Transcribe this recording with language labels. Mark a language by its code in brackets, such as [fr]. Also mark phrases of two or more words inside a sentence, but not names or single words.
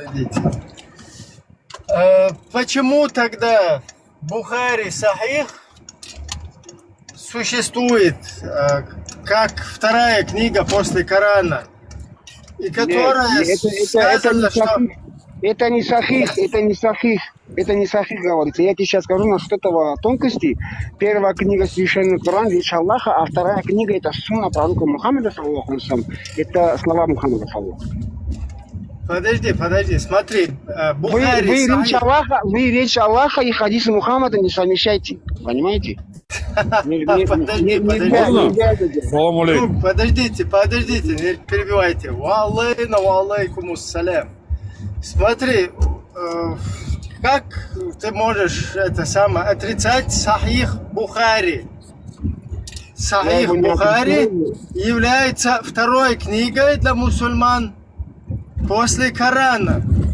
[ru] Почему тогда Бухари сахих существует как вторая книга после Корана, и которая сказано, что... Это не сахих, говорится. Я тебе сейчас скажу насчет этого тонкости. Первая книга Священный Коран, речь Аллаха, а вторая книга это сунна пророка Мухаммада, [ar] صلى الله عليه وسلم. [ru] Это слова Мухаммада, саллаллаху. Подожди, смотри, Бухари вы речь Аллаха и хадисы Мухаммада не совмещайте, понимаете? Подождите, не перебивайте. [ar] وعليكم السلام. [ru] Смотри, как ты можешь отрицать сахих Бухари? Сахих Бухари является второй книгой для мусульман после Корана.